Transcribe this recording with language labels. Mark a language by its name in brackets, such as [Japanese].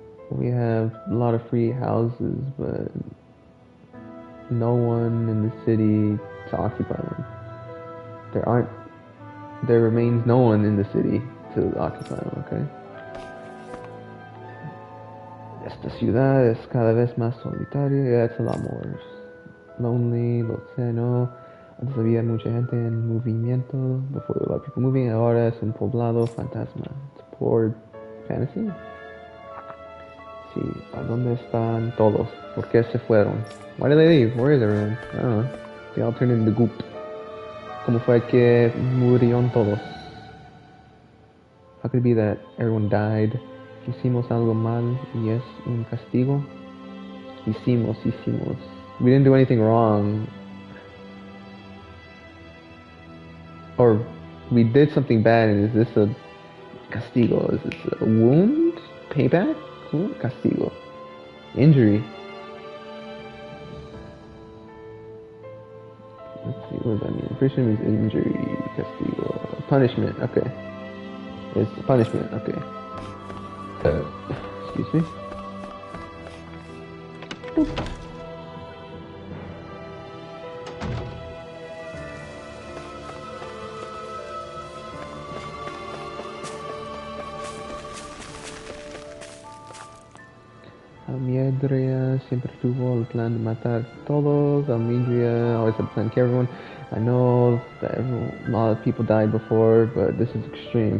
[English] We have a lot of free houses, but no one in the city to occupy them. There remains no one in the city to occupy them, okay? [Spanish] Esta ciudad es cada vez más solitaria y [English] it's a lot more lonely, [Spanish] lo sé, no. Antes había mucha gente en movimiento, [English] before a lot of people moving, [Spanish] ahora es un poblado fantasma. [English] It's poor fantasy. [Spanish] Sí, ¿a dónde están todos? ¿Por qué se fueron? [English] Why did they leave? Where is everyone? I don't know. They all turned into goop. [Spanish] ¿Cómo fue que murieron todos? [English] How could it be that everyone died? [Spanish] Hicimos algo mal y es un castigo. Hicimos. [English] We didn't do anything wrong. Or we did something bad, and is this a castigo? Is this a wound? Payback? Castigo. Injury. Let's see, what does that mean? Pretty sure it means injury, castigo. Punishment, okay. It's punishment, okay. Excuse me. Boop. [Spanish] Almedria siempre tuvo el plan de matar a todos. [English] Almedria always had a plan to kill everyone. I know that a lot of people died before, but this is extreme.